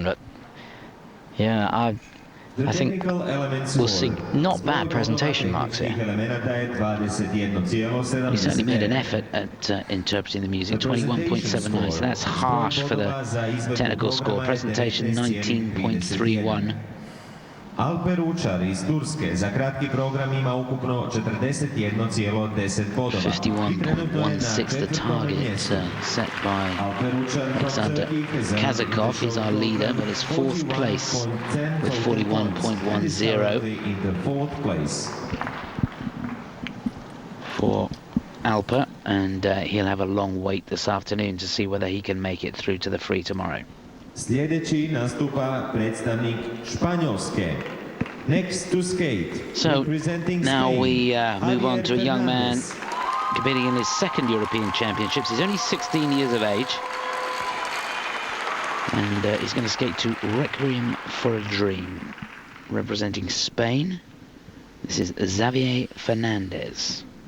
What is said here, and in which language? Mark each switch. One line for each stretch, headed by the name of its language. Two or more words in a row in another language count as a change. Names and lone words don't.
English: But yeah, I think we'll see not bad presentation marks here. He certainly made an effort at interpreting the music. 21.79, so that's harsh for the technical score. Presentation 19.31.
Croatian: Alper Uçar iz Turske za kratki program ima ukupno 41,10 bodova.
English: 51.16, the target set by Alexandr Kazakov. He's our leader, but it's fourth place with 41.10 for Alper, and he'll have a long wait this afternoon to see whether he can make it through to the free tomorrow.
Croatian: Sljedeći nastupa predstavnik Španjolske.
English: Next to skate. So now we move on to a young man competing in his second European Championships. He's only 16 years of age. And he's going to skate to Requiem for a Dream. Representing Spain, this is Javier Fernández.